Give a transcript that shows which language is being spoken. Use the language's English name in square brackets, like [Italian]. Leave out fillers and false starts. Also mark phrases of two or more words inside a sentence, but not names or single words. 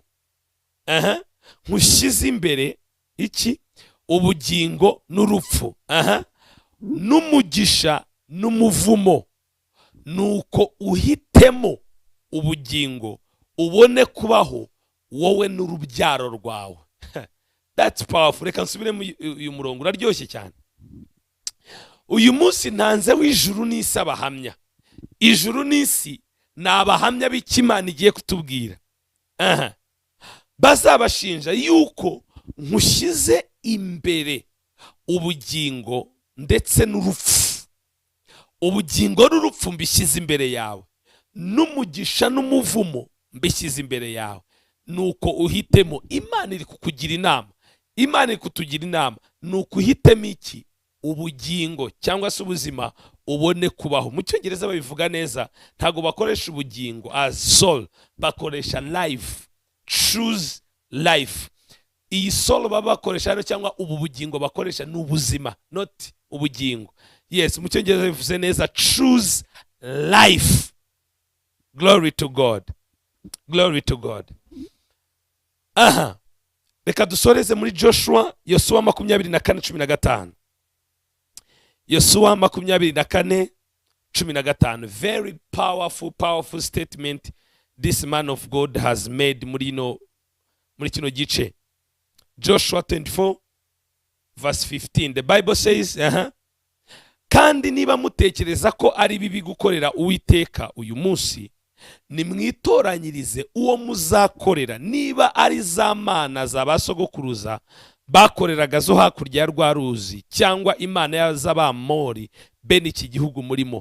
[Kinyarwanda] Ngushyize imbere iki? ubugingo n'urupfu, n'umugisha n'umuvumo, nuko uhitemo ubugingo ubone kubaho wowe n'urubyaro rwawe. [English] That's powerful. [Kinyarwanda] Reka nsubire uyu murongo uraryoshye cyane. Uyu munsi ntanze w'ijuru n'isi abahamya. Ijuru n'isi ni abahamya b'Imana igiye kutubwira. Bazabashinja yuko nkushyize imbere ubugingo ndetse n'urupfu. Ubugingo n'urupfu mbishyize imbere yawe, n'umugisha n'umuvumo mbishyize imbere yawe, nuko uhitemo. Imana iri kukugira inama, Imana iri kutugira inama, nuko uhitemo iki? Ubugingo cyangwa se ubuzima ubone kubaho. Mu Cyongereza babivuga neza, ntago bakoresha ubugingo [English] as soul, [Kinyarwanda] bakoresha life. [English] Choose life. [Kinyarwanda] Iyi soul baba bakoresha hano cyangwa ubu bugingo bakoresha ni ubuzima, not ubugingo. Yes, mu Cyongereza bivuze neza, [English] choose life. Glory to God. Glory to God. [Kinyarwanda] Reka dusoreze muri Joshua, Yosuwa 24:15. Yosuwa 24:15. [English] Very powerful statement this man of God has made [Kinyarwanda] muri kino gice. [English] Joshua 24:15. The Bible says, [Kinyarwanda] kandi niba mutekereza ko ari bibi gukorera Uwiteka uyu munsi, nimwitoranyirize uwo muzakorera, niba ari za mana za basogokuruza bakoreraga zo hakurya rwa ruzi, cyangwa imana z'Abamori bene iki gihugu murimo.